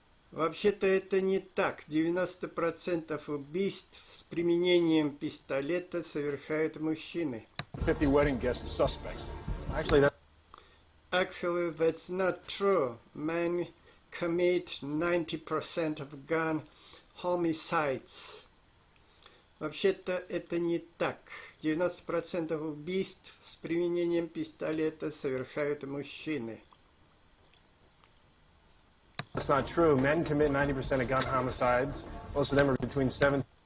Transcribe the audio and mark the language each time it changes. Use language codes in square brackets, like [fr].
[ru] Вообще-то это не так. 90% убийств с применением пистолета совершают мужчины. [en] 50 wedding guests as suspects. Actually, Actually, that's not true. Men commit 90% of gun homicides. [ru] Вообще-то это не так. 90% убийств с применением пистолета совершают мужчины. [en] That's not true. Men commit 90% of gun homicides. Most of them are between 7.